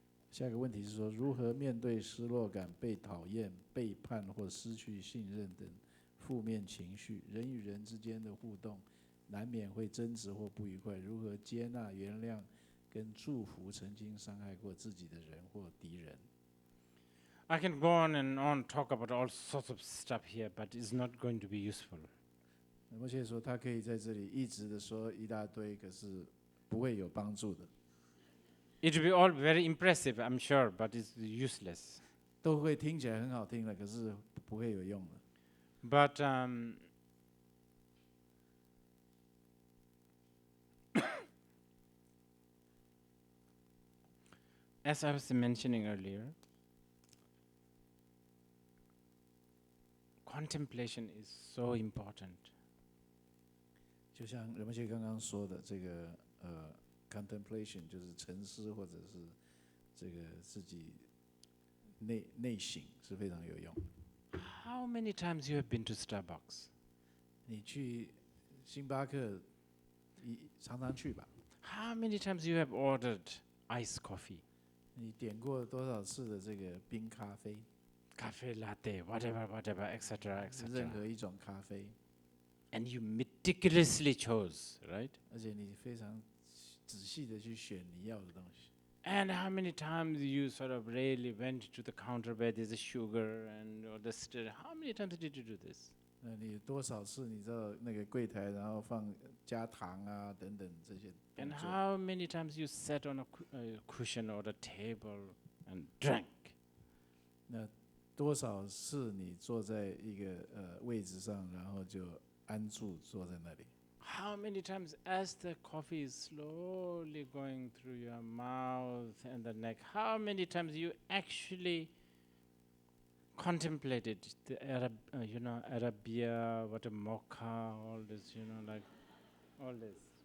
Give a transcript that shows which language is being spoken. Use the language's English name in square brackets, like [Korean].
[Chinese] 下一个问题是说，如何面对失落感、被讨厌、背叛或失去信任等负面情绪？人与人之间的互动难免会争执或不愉快，如何接纳、原谅跟祝福曾经伤害过自己的人或敌人？ [English] I can go on and on, talk about all sorts of stuff here, but it's not going to be useful. [Chinese] 仁波切说，他可以在这里一直的说一大堆，可是不会有帮助的， [English] It will be all very impressive, I'm sure, but it's useless. [Chinese] 都会听起来很好听的，可是不会有用的。 [English] But as I was mentioning earlier, contemplation is so important. [Chinese] 就像仁波切刚刚说的，这个contemplation 就是沉思，或者是这个自己内省是非常有用的。 [English] How many times you have been to Starbucks? [Chinese] 你去星巴克常常去吧？ [English] How many times you have ordered iced coffee? [Chinese] 你点过多少次的这个冰咖啡？ [English] Cafe latte, whatever, etc., [Chinese] 任 [English] etc. [Chinese] 何一种咖啡， [English] And you meticulously chose, right? [Chinese] 而且你非常仔细的去选你要的东西。 [English] And how many times you sort of really went to the counter where there's a sugar and or the stir? How many times did you do this? [Chinese] 那你多少次你知道那个柜台，然后加糖啊等等这些动 [English] And [Chinese] 作？ [English] how many times you sat on a cushion or a table and drank? [Chinese] 那多少次你坐在一个位置上，然后就安住坐在那里？ [English] how many times as the coffee is slowly going through your mouth and the neck, how many times you actually contemplated the Arabia, what a mocha, all this, like all this.